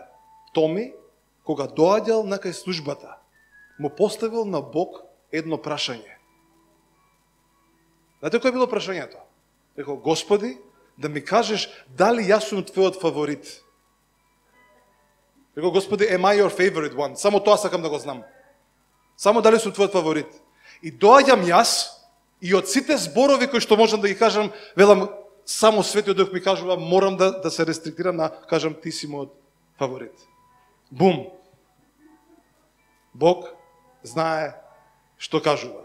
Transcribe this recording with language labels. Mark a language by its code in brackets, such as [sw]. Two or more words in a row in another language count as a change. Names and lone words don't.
[mk] Томи, кога доаѓал на кај службата, му поставил на Бог едно прашање. Знаете кој било прашањето? Рекол: Господи, да ми кажеш дали јас сум твојот фаворит. Рекол: Господи, [en] am I your favorite one? [mk] Само тоа сакам да го знам. Само дали сум твојот фаворит. И доаѓам јас, и од сите зборови кои што можам да ги кажам, велам, само Светиот Дух ми кажува, морам да се рестриктирам на кажам: ти си мојот фаворит. Бум! Бог знае што кажува.